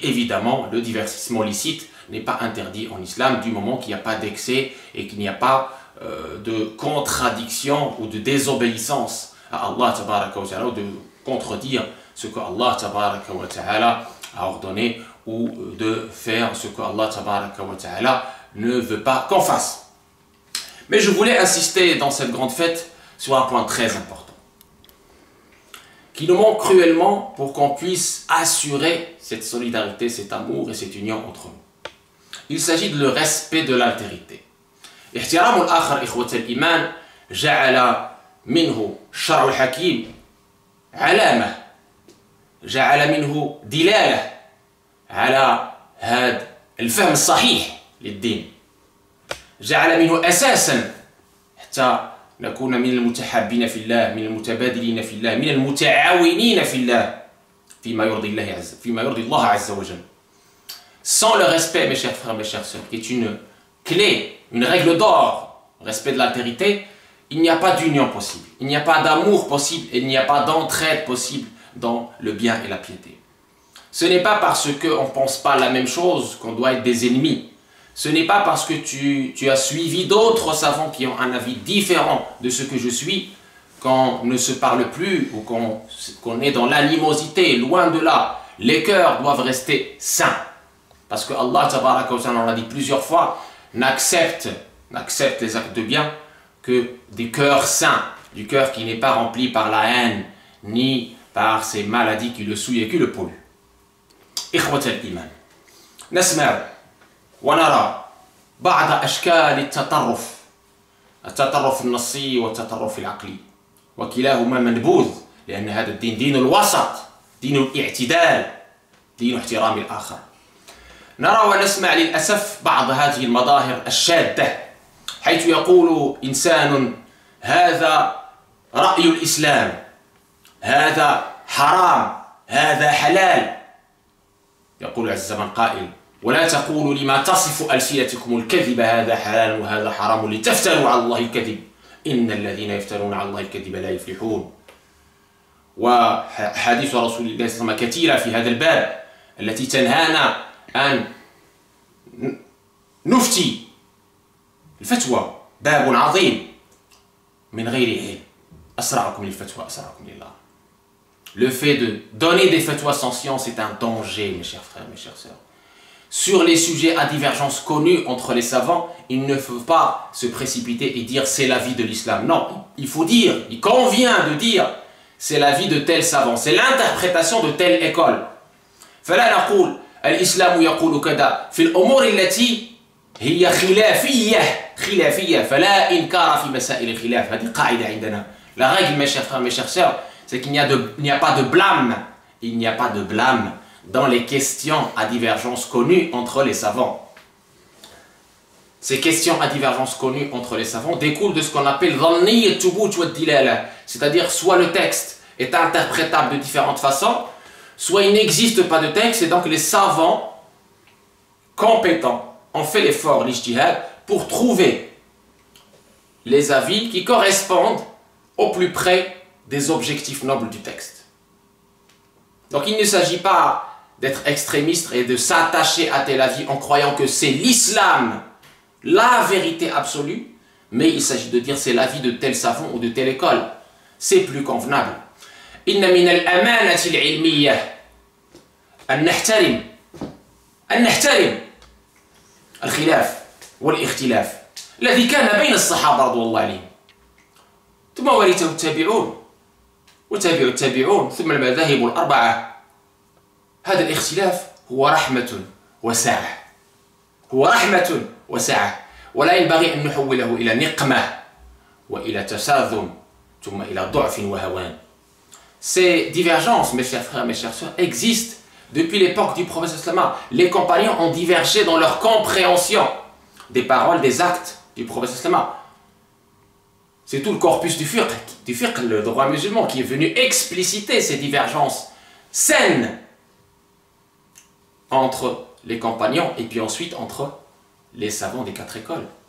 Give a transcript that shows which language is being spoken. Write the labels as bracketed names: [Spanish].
[French] Évidemment, le divertissement licite n'est pas interdit en islam du moment qu'il n'y a pas d'excès et qu'il n'y a pas de contradiction ou de désobéissance à Allah tabaraka wa ta'ala, ou de contredire ce que Allah tabaraka wa ta'ala a ordonné, ou de faire ce que Allah tabaraka wa ta'ala ne veut pas qu'on fasse. Mais je voulais insister dans cette grande fête sur un point très important qui nous manque cruellement pour qu'on puisse assurer cette solidarité, cet amour et cette union entre nous. Il s'agit de le respect de l'altérité. [Arabic] احترام الآخر إخوة الإيمان جعل منه الشرع الحكيم علامة، جعل منه دلالة على هذا الفهم الصحيح للدين، جعل منه أساسا حتى نكون من المتحابين في الله، من المتبادلين في الله، من المتعاونين في الله فيما يرضي الله عز وجل. [French] Sans le respect, mes chers frères, mes chères sœurs, qui est une clé, une règle d'or, respect de l'altérité, il n'y a pas d'union possible, il n'y a pas d'amour possible, et il n'y a pas d'entraide possible dans le bien et la piété. Ce n'est pas parce qu'on ne pense pas la même chose qu'on doit être des ennemis. Ce n'est pas parce que tu as suivi d'autres savants qui ont un avis différent de ce que je suis qu'on ne se parle plus ou qu'on est dans l'animosité. Loin de là, les cœurs doivent rester sains. Parce que Allah, tabaraka wa ta'ala, on l'a dit plusieurs fois, n'accepte les actes de bien que des cœurs sains, du cœur qui n'est pas rempli par la haine, ni par ces maladies qui le souillent et qui le polluent. [Arabic] إخوة الإيمان، نسمع ونرى بعض أشكال التطرف النصي والتطرف العقلي، وكلاهما منبوذ، لأن هذا الدين دين الوسط، دين الاعتدال، دين احترام الآخر. نرى ونسمع للأسف بعض هذه المظاهر الشاذة، حيث يقول إنسان هذا رأي الإسلام، هذا حرام، هذا حلال. يقول عز من قائل: ولا تقولوا لما تصف ألسنتكم الكذب هذا حلال وهذا حرام لتفتروا على الله الكذب إن الذين يفترون على الله الكذب لا يفلحون. وحديث رسول الله صلى الله عليه وسلم كثيرة في هذا الباب التي تنهانا أن نفتي. الفتوى باب عظيم من غير علم، أسرعكم للفتوى أسرعكم لله. [French] Le fait de donner des fatwas sans science est un danger, mes chers frères, mes chères sœurs. Sur les sujets à divergence connus entre les savants, il ne faut pas se précipiter et dire c'est l'avis de l'islam. Non, il faut dire, il convient de dire c'est l'avis de tel savant, c'est l'interprétation de telle école. [Arabic] فلا نقول الإسلام يقول كذا في الأمور التي هي خلافية فلا إنكار في مسائل الخلاف. هذه قاعدة عندنا. [French] La règle, mes chers frères, mes chères sœurs, c'est qu'il n'y a pas de blâme. Il n'y a pas de blâme dans les questions à divergence connues entre les savants. ces questions à divergence connues entre les savants découlent de ce qu'on appelle dhanni thubut wa dilala, c'est-à-dire soit le texte est interprétable de différentes façons, soit il n'existe pas de texte et donc les savants compétents ont fait l'effort, l'ijtihad, pour trouver les avis qui correspondent au plus près des objectifs nobles du texte. Donc il ne s'agit pas d'être extrémiste et de s'attacher à tel avis en croyant que c'est l'islam, la vérité absolue, mais il s'agit de dire c'est l'avis de tel savant ou de telle école. C'est plus convenable. [Arabic] Inna min al-amanati al-ilmiyyah an nahtarim al-khilaf wal-ikhtilaf الذي كان بين الصحابة رضي الله عليهم ثم ورثه التابعون وتابعوا التابعون ثم المذاهب الأربعة. هذا الاختلاف هو رحمة وسعة، هو رحمة وسعة، ولا ينبغي أن نحوله إلى نقمة وإلى تساذم ثم إلى ضعف وهوان. [French] Ces divergences, mes chers frères, mes chères sœurs, existent depuis l'époque du prophète sallallahu. Les compagnons ont divergé dans leur compréhension des paroles, des actes du prophète sallallahu. C'est tout le corpus du fiqh, le droit musulman, qui est venu expliciter ces divergences saines entre les compagnons et puis ensuite entre les savants des quatre écoles.